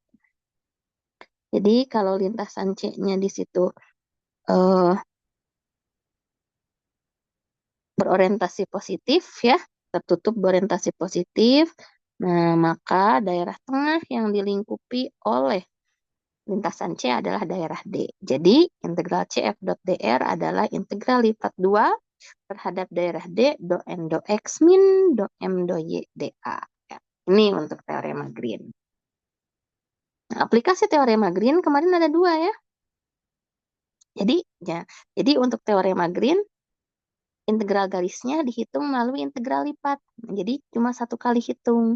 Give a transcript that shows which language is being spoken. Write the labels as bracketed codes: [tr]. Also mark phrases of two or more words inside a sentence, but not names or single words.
[id] Jadi kalau lintasan C-nya di situ berorientasi positif ya, tertutup berorientasi positif, nah maka daerah tengah yang dilingkupi oleh lintasan C adalah daerah D. Jadi integral CF dot dr adalah integral lipat 2 terhadap daerah D do N do X min do M do Y dA. Ya, ini untuk teorema Green. Nah, aplikasi teorema Green kemarin ada 2 ya. Jadi untuk teorema Green, integral garisnya dihitung melalui integral lipat. Jadi cuma 1 kali hitung.